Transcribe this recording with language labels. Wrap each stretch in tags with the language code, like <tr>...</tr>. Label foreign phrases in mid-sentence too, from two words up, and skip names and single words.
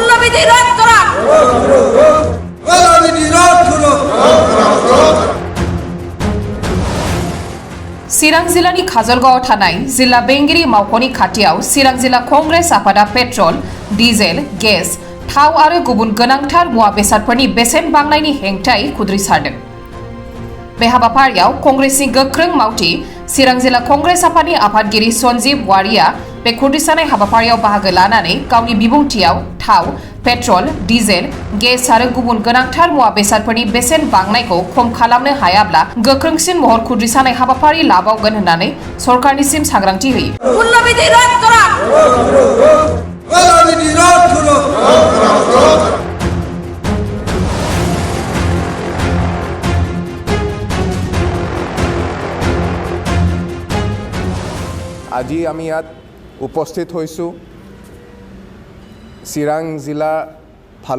<bn>দুর্নীতি রোধ করা</bn> <brx>चिरां जिल्लानि काजलगाव थानाय जिल्ला बेंगिरि मावख'नि खाथियाव चिरां जिल्ला कंग्रेस आफादा पेट्रल, डिजेल, गेस, थाव आरो गुबुन गोनांथार मुवा बेसादफोरनि बेसेन बांनायनि हेंथायै खुद्रिसारदों। बे हाबाफारियाव कंग्रेसनि गोख्रों मावथि चिरां जिल्ला कंग्रेस आफादनि आफादगिरि सन्जीब वारिया बे खुद्रिसारनाय हाबाफारियाव बाहागो लानानै गावनि बिबुंथियाव थाव, पेट्रल, डिजेल, गेस आरो गुबुन गोनांथार मुवा बेसादफोरनि बेसेन बांनायखौ खम खालामनो हायाब्ला गोख्रोंसिन महर खुद्रिसारनाय हाबाफारि लाबावगोन होननानै सरकारनिसिम सांग्रांथि होयो।</brx> <bn>দুর্নীতি রোধ করা</bn> <as>আজি আমি ইয়াত উপস্থিত হৈছোঁ চিৰাং জিলাৰ ফালৰ</as>